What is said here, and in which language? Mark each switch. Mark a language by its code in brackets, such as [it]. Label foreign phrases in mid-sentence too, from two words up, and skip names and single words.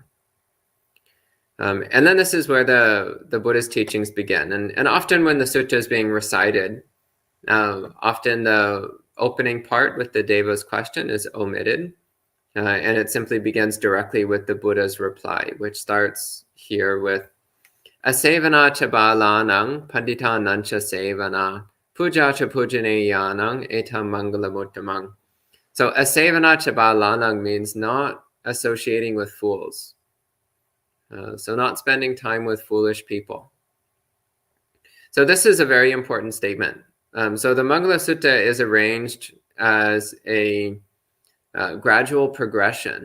[en] And then this is where the Buddha's teachings begin. And often when the sutta is being recited, often the opening part with the Deva's question is omitted. And it simply begins directly with the Buddha's reply, which starts here with [pi] Asevana cha balanang pandita nancha sevana puja cha pujaneyanang etam mangalamuttamang. [en] So [pi] asevana cha balanang [en] means not associating with fools. So not spending time with foolish people. So this is a very important statement. So the Mangala Sutta is arranged as a gradual progression.